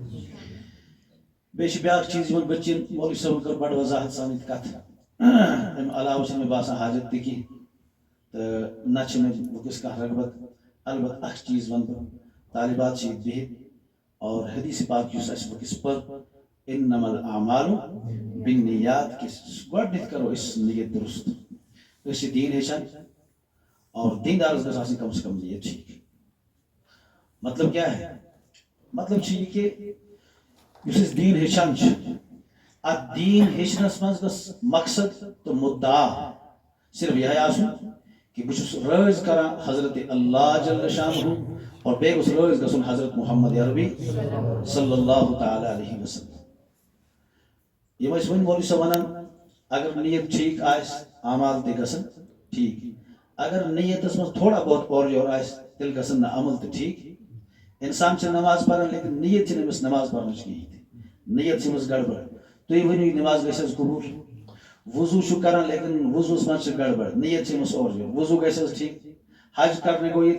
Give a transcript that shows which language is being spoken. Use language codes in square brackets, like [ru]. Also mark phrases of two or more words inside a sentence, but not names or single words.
[ks] بیٚیہِ چھِ بیٛاکھ چیٖز یِمن بچین مولوی صٲبن کٔر بڑٕ وضاحت سان ییٚتہِ کتھ امہِ علاوٕ چھنہٕ مےٚ باسان حاجت تہِ کینٛہہ تہٕ نہ چھِ مےٚ وٕنکیٚس کانٛہہ رغبت البتہ اکھ چیٖز وَنہٕ بہٕ طالبات چھِ ییٚتہِ بِہِتھ اور حدیث پاک یُس اَسہِ وٕنکیٚس پٔر [ar] انما الاعمال بالنیات [ks] کہ گۄڈنیٚتھ کرو أسۍ نیت درست أسۍ چھِ دیٖن ہیٚچھان اور دیندارس گژھِ آسٕنۍ [ur] کم سے کم [ks] نیت ٹھیک [ur] مطلب کیا ہے [ks] مطلب چھُ یہِ کہ یُس أسۍ دیٖن ہیٚچھان چھِ اتھ دیٖن ہیٚچھنس منٛز گژھِ مقصد تہٕ مُدعا صرف یِہے آسُن کہ بہٕ چھُس رٲضۍ کران حضرت اللہ جل شانہ اور بیٚیہِ گوٚژھ رٲضۍ گژھُن حضرت محمد عربی [ar] صلی اللہ تعالیٰ علیہ وسلم [ks] یہ ٲسۍ وۄنۍ مولوی صٲب ونان اگر نیت ٹھیک آسہِ اعمال تہِ گژھن ٹھیک اگر نیتس منٛز تھوڑا بہت اورٕ یورٕ آسہِ تیٚلہِ گژھن نہٕ عمل تہِ ٹھیک انسان چھِ نماز پران لیکن نیت چھنہٕ أمِس نماز پرنٕچ کِہیٖنۍ تہِ نیت چھِ أمِس گڑبڑ تُہۍ ؤنِو یہِ نماز گژھِ حظ قبوٗل وضوٗ چھُ کران لیکن وضوٗوس منٛز چھِ گڑبڑ نیت چھِ أمِس اورٕ یورٕ وضوٗ گژھِ حظ ٹھیک حج کرنہِ گوٚو ییٚتہِ